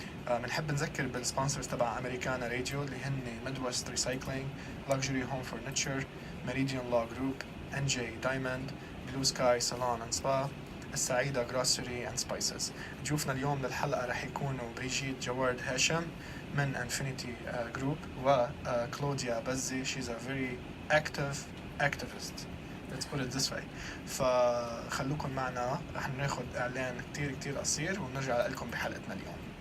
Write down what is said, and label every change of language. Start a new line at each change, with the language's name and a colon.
Arabic: بنحب نذكر بالسبونسرز تبع أمريكانا راديو اللي هن ميدوست ريسايكلينج، لكجري هوم فرنتشر، ميريديان لو جروب، NJ دايموند، بلو سكاي صالون اند سبا، السعيدة جروسري اند سبايسز. ضيوفنا اليوم للحلقة رح يكونوا بريجيت جوارد هاشم من انفينيتي جروب، وكلوديا بزي.
English: she's a very active activist, let's put it this way.
Arabic: فخلوكم معنا، رح ناخد اعلان كتير قصير ونرجع لكم بحلقتنا اليوم.